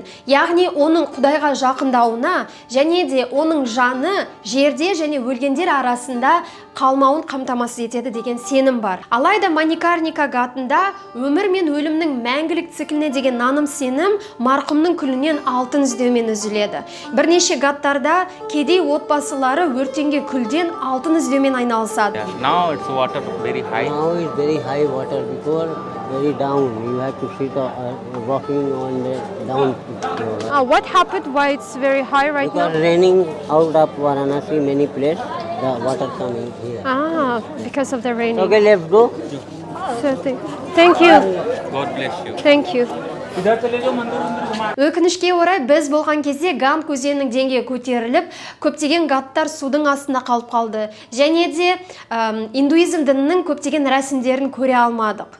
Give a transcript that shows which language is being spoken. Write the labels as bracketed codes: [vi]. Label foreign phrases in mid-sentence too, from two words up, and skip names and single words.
[kk] Яғни оның Құдайға жақындауына және де оның жаны жерде және өлгендер арасында қалмауын қамтамасыз етеді деген сенім бар. Алайда Маникарника гатында өмір мен өлімнің мәңгілік цикліне деген наным сенім марқұмның күлінен алтын іздеумен үзіледі. Бірнеше гаттарда кедей отбасылары өртенген күлден алтын іздеумен айналысады. [en] Now it's water very high. Now it's very high water, before very down. You have to sit walking on the down. What happened? Why it's very high right Because now? raining out of Varanasi, many places, the water coming here. Because of the rain. Okay, let's go. So thank you. God bless you. Thank you. [kk] Өкінішке орай біз болған кезде Ганг өзенінің деңгейі көтеріліп, көптеген гаттар судың астында қалып қалды. Және де индуизм дінінің көптеген рәсімдерін көре алмадық.